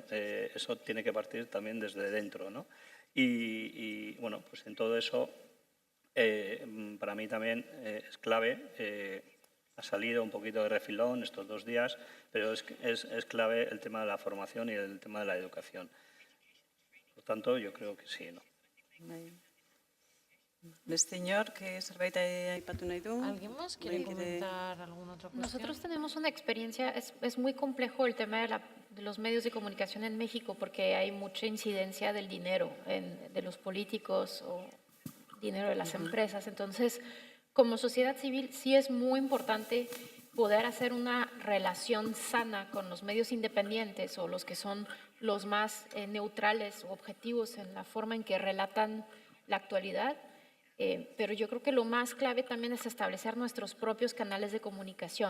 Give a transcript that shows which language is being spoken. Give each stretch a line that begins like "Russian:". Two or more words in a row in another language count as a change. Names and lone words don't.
Spanish: Eso tiene que partir también desde dentro, ¿no? Y bueno, pues en todo eso, para mí también es clave, ha salido un poquito de refilón estos 2 días, pero es clave el tema de la formación y el tema de la educación. Por tanto, yo creo que sí, ¿no?
Basque: Señor, ¿qué zerbait aipatu nahi du?
Spanish: ¿Alguien más quiere comentar alguna otra cuestión? Nosotros tenemos una experiencia, es muy complejo el tema de los medios de comunicación en México porque hay mucha incidencia del dinero, de los políticos o dinero de las empresas. Entonces, como sociedad civil sí es muy importante poder hacer una relación sana con los medios independientes o los que son los más neutrales o objetivos en la forma en que relatan la actualidad Pero yo creo que lo más clave también es establecer nuestros propios canales de comunicación.